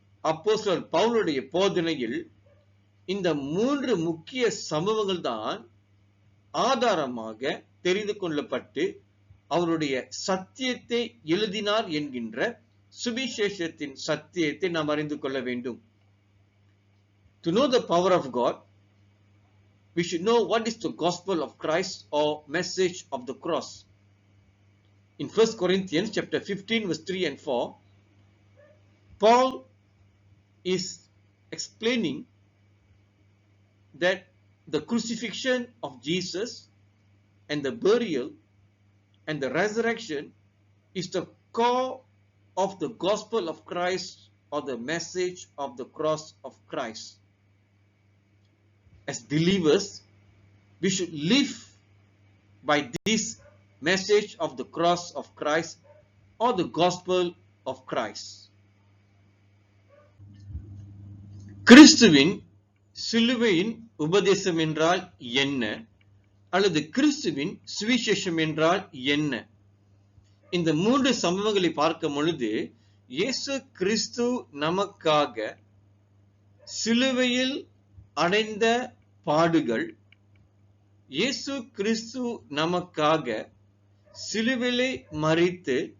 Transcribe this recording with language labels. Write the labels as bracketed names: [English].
[Tamil] அப்போஸ்தலர் பவுலுடைய போதனையில் இந்த 3 முக்கிய சம்பவங்கள் தான் ஆதாரமாக தெரிந்து கொள்ளப்பட்டு அவருடைய சத்தியத்தை எழுதினார் என்கின்ற சுவிசேஷத்தின் சத்தியத்தை நாம் அறிந்து கொள்ள வேண்டும். [English] To know the power of God, we should know what is the gospel of Christ or message of the cross. In 1 Corinthians chapter 15 verse 3 and 4, Paul is explaining that the crucifixion of Jesus and the burial and the resurrection is the core of the gospel of Christ or the message of the cross of Christ. As believers, we should live by this message of the cross of Christ or the gospel of Christ. [Tamil] கிறிஸ்துவின் சிலுவையின் உபதேசம் என்றால் என்ன, அல்லது கிறிஸ்துவின் சுவிசேஷம் என்றால் என்ன? இந்த 3 சம்பவங்களை பார்க்கும் பொழுது, இயேசு கிறிஸ்து நமக்காக சிலுவையில் அடைந்த பாடுகள், இயேசு கிறிஸ்து நமக்காக சிலுவையிலே மரித்து